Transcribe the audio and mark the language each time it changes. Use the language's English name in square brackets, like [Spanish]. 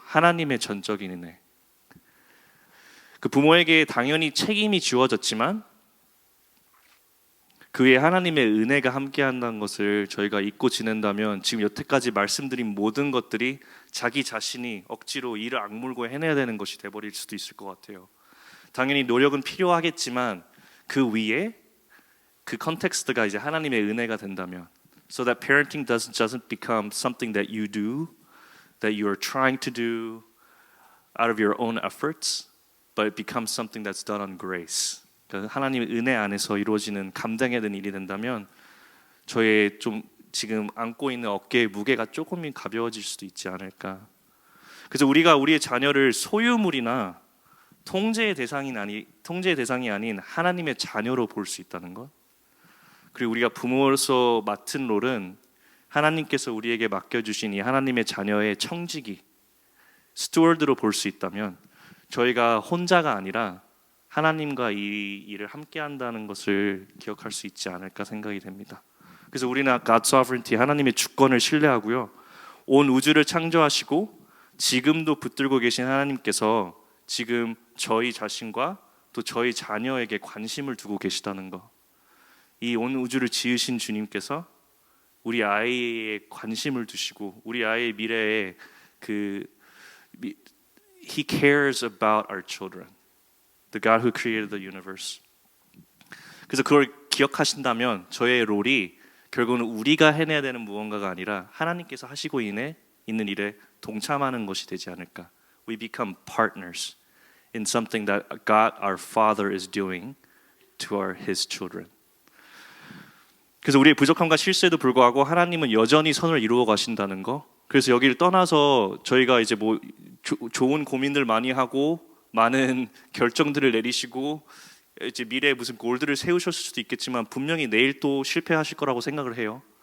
[Korean] 하나님의 전적인 은혜. 그 부모에게 당연히 책임이 주어졌지만 그 위에 하나님의 은혜가 함께한다는 것을 저희가 잊고 지낸다면 지금 여태까지 말씀드린 모든 것들이 자기 자신이 억지로 이를 악물고 해내야 되는 것이 돼버릴 수도 있을 것 같아요. 당연히 노력은 필요하겠지만 그 위에 그 컨텍스트가 이제 하나님의 은혜가 된다면 [English] so that parenting doesn't become something that you do, that you are trying to do out of your own efforts, but it becomes something that's done on grace. [Korean] 그러니까 하나님의 은혜 안에서 이루어지는 감당해야 되는 일이 된다면 저의 좀 지금 안고 있는 어깨의 무게가 조금은 가벼워질 수도 있지 않을까. 그래서 우리가 우리의 자녀를 소유물이나 통제의 대상이 아닌 하나님의 자녀로 볼 수 있다는 것. 그리고 우리가 부모로서 맡은 롤은 하나님께서 우리에게 맡겨주신 이 하나님의 자녀의 청지기, 스튜어드로 볼 수 있다면 저희가 혼자가 아니라 하나님과 이 일을 함께 한다는 것을 기억할 수 있지 않을까 생각이 됩니다. 그래서 우리는 God Sovereignty, 하나님의 주권을 신뢰하고요. 온 우주를 창조하시고 지금도 붙들고 계신 하나님께서 지금 저희 자신과 또 저희 자녀에게 관심을 두고 계시다는 것. 이 온 우주를 지으신 주님께서 우리 아이에 관심을 두시고 우리 아이의 미래에 [English] He cares about our children. The God who created the universe. [Korean] 그래서 그걸 기억하신다면 저의 롤이 결국은 우리가 해내야 되는 무언가가 아니라 하나님께서 하시고 있는 일에 동참하는 것이 되지 않을까. [English] We become partners in something that God our Father is doing to His children. [Korean] 그래서 우리의 부족함과 실수에도 불구하고 하나님은 여전히 선을 이루어 가신다는 거. 그래서 여기를 떠나서 저희가 이제 뭐 좋은 고민들 많이 하고 많은 결정들을 내리시고 이제 미래에 무슨 골들을 세우셨을 수도 있겠지만 분명히 내일 또 실패하실 거라고 생각을 해요.